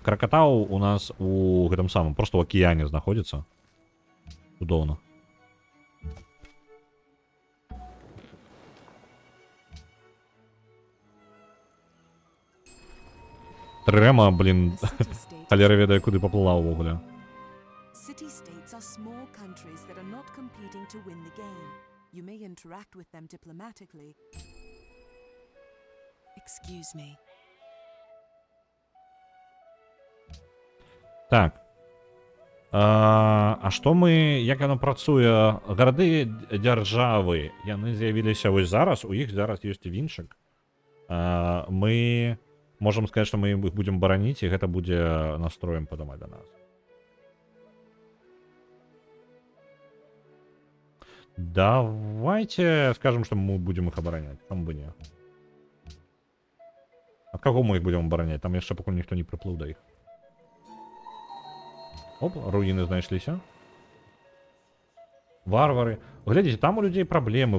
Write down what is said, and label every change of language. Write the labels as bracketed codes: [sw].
[be] Кракатау у нас у гэтым самым, просто ў акіяне знаходзіцца. Цудоўна. Трэма, блін, халера ведае, куды паплыла ўвогуле. [en] City-states are small countries that are not competing to win the game. You may interact with them diplomatically. Excuse me. [be] Так. А што мы, як яно працуе? Гарады дзяржавы, яны з'явіліся вось зараз, у іх зараз ёсць віншак. Мы можам сказаць, што мы іх будзем бараніць, і гэта будзе настроем падымаць да нас. [ru] Давайте скажем, что мы будем их оборонять. Чому бы не? От кого мы их будем оборонять? [be] Там яшчэ пакуль ніхто не прыплыў да іх. Оп, руіны знайшліся. Варвары. Глядзіце, там у людзей праблемы.